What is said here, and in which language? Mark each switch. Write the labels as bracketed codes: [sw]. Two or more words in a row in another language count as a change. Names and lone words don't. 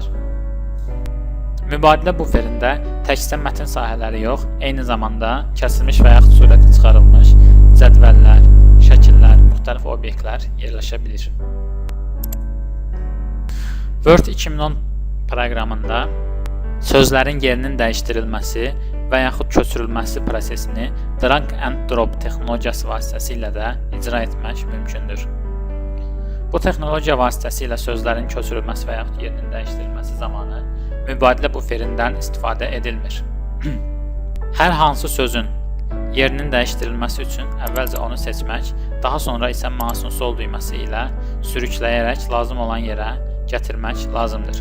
[az] Mübadilə buferində təkcə mətn sahələri yox, eyni zamanda kəsilmiş və yaxud sürəti çıxarılmış cədvəllər, şəkillər, müxtəlif obyektlər yerləşə bilir. Word 2010 proqramında sözlərin yerinin dəyişdirilməsi və yaxud köçürülməsi prosesini [en] drag and drop [az] texnologiyası vasitəsilə də icra etmək mümkündür. Bu texnologiya vasitəsilə sözlərin köçürülməsi və yaxud yerinin dəyişdirilməsi zamanı mübadilə buferindən istifadə edilmir. Hər hansı sözün yerinin dəyişdirilməsi üçün əvvəlcə onu seçmək, daha sonra isə mausun sol düyməsi ilə sürükləyərək lazım olan yerə gətirmək lazımdır.